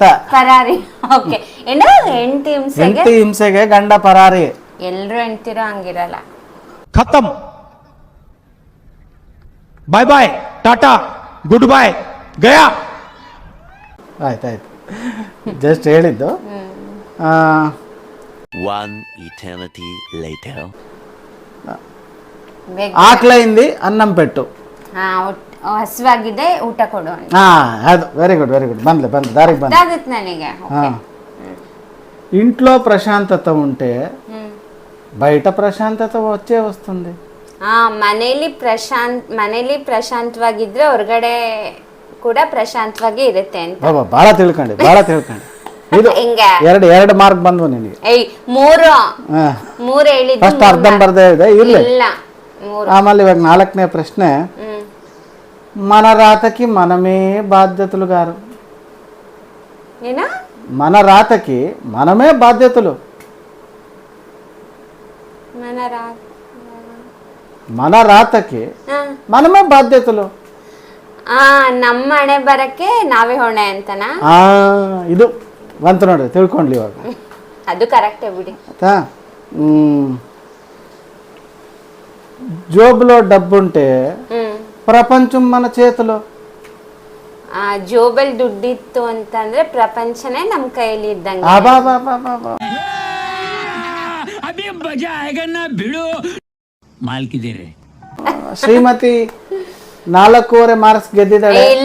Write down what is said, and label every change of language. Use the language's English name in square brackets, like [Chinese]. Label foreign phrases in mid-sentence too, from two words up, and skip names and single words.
[Kannada] ಪರಾರಿ. ಓಕೆ. ಏನು ಹೆಂಡತಿ ಹಿಂಸೆಗೆ ಗಂಡ ಪರಾರಿ. ಎಲ್ರು ಹೆಂಡ್ತಿರೋ ಹಂಗಿರಲ್ಲ. [English] khatam, bye bye, tata, good bye, gaya. [Kannada] ಆಯ್ತಾಯ್ತು, ಜಸ್ಟ್ ಹೇಳಿದ್ದು. [English] One eternity later. [Telugu] ఆకలింది అన్నం పెట్టు. [Kannada] ಹಸುವಾಗಿದೆ, ಊಟ ಕೊಡು. ಅದು [English] very good [Kannada] ಬಂದ್ಲೆ ದಾರಿಗೆ ಬಂದಾಗುತ್ತೆ ನನಗೆ. [Telugu] ఇంట్లో ప్రశాంతత ఉంటే బయట ప్రశాంతత వచ్చే వస్తుంది. [Kannada] ಮನೇಲಿ ಪ್ರಶಾಂತವಾಗಿದ್ರೆ ಹೊರಗಡೆ ಕೂಡ ಪ್ರಶಾಂತವಾಗಿ ಇರುತ್ತೆ ಅಂತ. ಬಹಳ ತಿಳ್ಕೊಂಡೆ. ಇದು ಎರಡು ಮಾರ್ಕ್ ಬಂದ್ವು ನಿನಗೆ. ಮೂರು ಹೇಳಿದ್ದು ಫಸ್ಟ್ ಅರ್ಧಂಬರ್ಧ ಇದೆ, ಇರ್ಲಿ. ಆಮೇಲೆ ಇವಾಗ 4ನೇ ಪ್ರಶ್ನೆ. [Telugu] మన రాతకి మనమే బాధ్యతలు గారు. ఏనా? మన రాతకి మనమే బాధ్యతలు. మన రాతకి మనమే ಬಾಧ್ಯತಲು. [Kannada] ನಮ್ಮ ಹಣೆ ಬರಕ್ಕೆ ನಾವೇ ಹೊಣೆ ಅಂತನಾ? ಇದು ಬಂತು ನೋಡಿ, ತಿಳ್ಕೊಂಡ್ಲಿ ಇವಾಗ. ಅದು ಕರೆಕ್ಟೇ ಬಿಡಿ. [Telugu] జోబులో డబ్బుంటే ಪ್ರಪಂಚం మన చేతిలో. [Kannada] ಜೋಬಲ್ ದುಡ್ಡಿತ್ತು ಅಂತಂದ್ರೆ ಪ್ರಪಂಚನೇ ನಮ್ಮ ಕೈಯಲ್ಲಿ ಇದ್ದಂಗೆ. ಶ್ರೀಮತಿ 4.5 ಮಾರ್ಕ್ಸ್ ಗೆದ್ದಿದ್ದಾಳೆ.